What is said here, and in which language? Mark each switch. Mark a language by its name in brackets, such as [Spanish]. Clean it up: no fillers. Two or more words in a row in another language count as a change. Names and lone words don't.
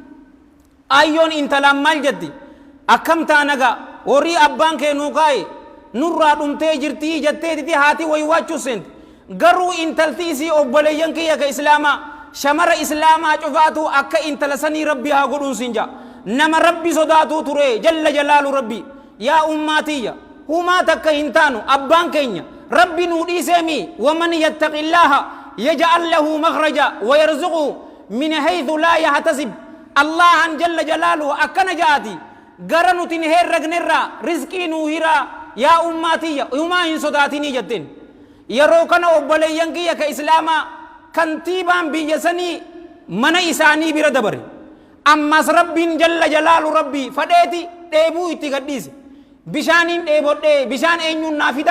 [Oromo] ayyoon intalaan maal jetti akkam taanagaa horii abbaan keenuu kaa'e nurraa dhumtee jirtii jetteetiti haati waywaachuu seente garuu intalti isii obboleeyyan kiyya ka islaamaa shamara islaamaa cufaatu akka intala sanii rabbi haa godhuun sinja nama rabbi sodaatuu ture [Arabic] جل جلاله [Oromo] rabbi yaa ummaatiyya humaa takka hin taanu abbaan keenya rabbi nuu dhiiseemi [Arabic] ومن يتق الله يجعل له مخرجا ويرزقه من حيث لا يحتسب الله جل جلاله [Oromo] akkana jaati gara nutin herregnerra rizqii nuu hiraa yaa ummaatiyya humaa hin sodaatinii jetteen yeroo kana obboleeyyan kiyya ka islaamaa kantiibaan biyya sanii mana isaanii bira dabare ammas rabbiin [Arabic] جل جلاله [Oromo] rabbii fadheeti dheebuu itti gadhiise bishaaniin dheebodhee bishaan eenyuun naa fidaa